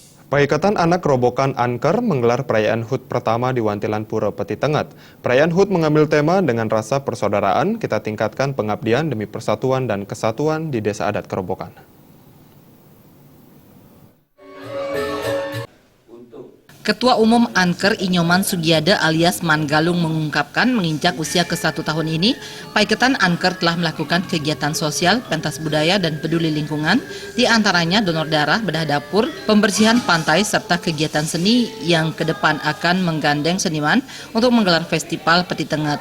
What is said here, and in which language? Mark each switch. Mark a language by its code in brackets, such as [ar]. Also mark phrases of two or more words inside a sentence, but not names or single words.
[id] Paikatan Anak Kerobokan Anker menggelar perayaan HUT pertama di Wantilan Pura Peti Tengah. Perayaan HUT mengambil tema dengan rasa persaudaraan, kita tingkatkan pengabdian demi persatuan dan kesatuan di Desa Adat Kerobokan. Ketua Umum Anker Inyoman Sugiada alias Mangalung mengungkapkan menginjak usia ke-1 tahun ini, Paikatan Anker telah melakukan kegiatan sosial, pentas budaya, dan peduli lingkungan, di antaranya donor darah, bedah dapur, pembersihan pantai, serta kegiatan seni yang ke depan akan menggandeng seniman untuk menggelar festival Peti Tengah.